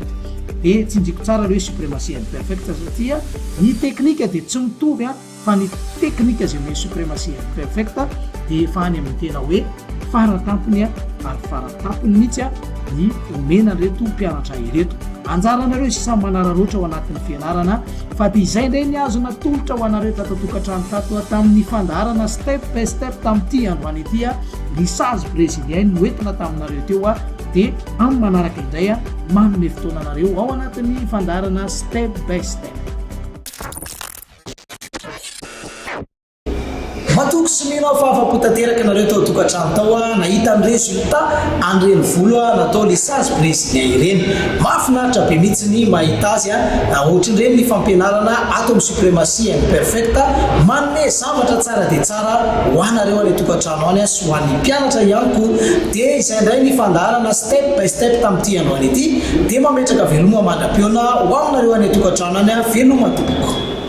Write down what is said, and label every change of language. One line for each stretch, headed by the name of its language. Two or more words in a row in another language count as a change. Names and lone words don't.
Malagasy: Dia tsinjiko tsara le hoe suprematie imperfecta satria ny teknika dia tsy mitovy fa ny teknika zay amin'ny suprematie imperfecta dia efa any amin'ny tena hoe faratampony ary faratampony mihitsy ny omena reto mpianatra ireto. Anjaranareo sy samy manararoatra ao anatin'ny fianarana fa dia izay indray ny azona tolotra ho anareo tatatokantrano tato tamin'ny fandarana
English: step by step
Malagasy: tamin'ity androany ity
French: lissage brésilien
Malagasy: noentina taminareo teo dia amin'ny manaraka indray manome fotoananareo ao anatin'ny fandarana
English: step by step.
Malagasy: Matoky sy mino fa afa-potanteraka nareo tao tokantrano tao nahita ny résultat an'ireny volo natao
French: lissage brésilien
Malagasy: ireny. Mahafinaritra be mihitsy ny mahita azy ohatran'ireny ny fampianarana ato amin'ny suprematie imperfecta manome zavatra tsara dia tsara ho anareo any tokantrano any sy ho an'ny mpianatra ihany koa. Dia izay indray ny fandarana
English: step by step
Malagasy: tamin'ity androany ity dia mametraka veloma mandram-piona ho aminareo any tokantrano any veloma tompoko.